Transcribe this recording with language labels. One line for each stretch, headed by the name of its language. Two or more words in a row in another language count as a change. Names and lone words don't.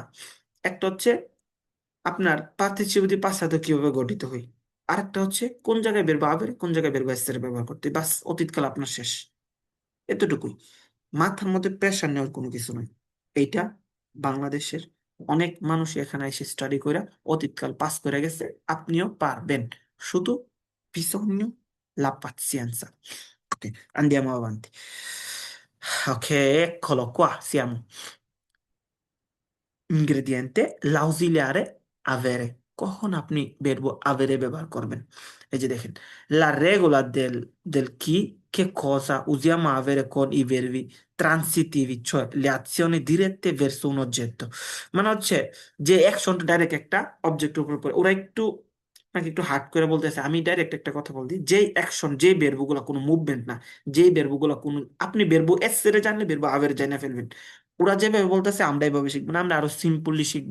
Bangla: একটা হচ্ছে আপনার পার্টিসিপেটিভ পাঁচটা কিভাবে গঠিত হয়, আরেকটা হচ্ছে কোন জায়গায়
Italian: verbo avere,
Bangla: কোন জায়গায় বেরবো এস এর ব্যবহার করতে, বাস অতীতকাল আপনার শেষ। এতটুকুই। মাথার মধ্যে প্রেশার নেওয়ার কোনো কিছু নাই। এইটা বাংলাদেশের অনেক মানুষ এখানে এসে স্টাডি করে অতীতকাল পাস করে গেছে, আপনিও পারবেন।
Italian: শুধু bisogno la pazienza। Ok, andiamo avanti. Ok, eccolo qua, siamo. Ingrediente, l'ausiliare avere।
Bangla: কখন আপনি
Italian: verbo avere
Bangla: ব্যবহার করবেন? এই যে দেখেন,
Italian: la regola del chi, che cosa usiamo avere con i verbi transitivi, cioè le azioni dirette verso un oggetto।
Bangla: মানে হচ্ছে যে অ্যাকশনটা ডাইরেক্ট একটা অবজেক্টের উপর পড়ে, ওরা একটু নাকি একটু হার্ড করে বলতেছে, আমি ডাইরেক্ট একটা কথা বলছি, যেই অ্যাকশন, যেই বেরবুগুলো কোনো মুভমেন্ট না, যেই বেরবুগুলো কোনো, আপনি বেরবু এস এর জানলে বেরবু আবের জানা ফেলবেন। ওরা যেভাবে বলতেছে আমরা এইভাবে শিখবো না, আমরা আরো সিম্পলি শিখবো।